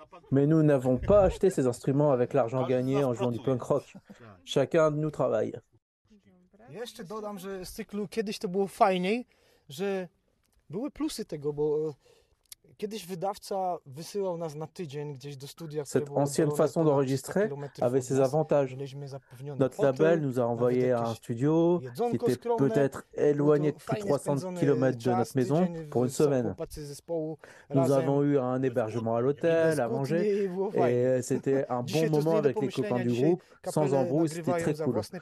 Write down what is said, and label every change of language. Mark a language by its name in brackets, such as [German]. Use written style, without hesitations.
[French] Mais nous n'avons pas acheté ces instruments avec l'argent gagné en jouant du punk rock. Chacun de nous travaille. [Polish] Jeszcze dodam, że z cyklu kiedyś to było fajniej, że były plusy tego, bo kiedyś wydawca wysyłał nas na tydzień gdzieś do studia. [French] Cette ancienne façon d'enregistrer avait ses avantages. Notre label nous a envoyé à un studio qui était peut-être éloigné de plus de 300 km de notre maison pour une semaine. Nous avons eu un hébergement à l'hôtel, à manger, et c'était un bon moment avec les copains du groupe, sans embrouille, c'était très cool.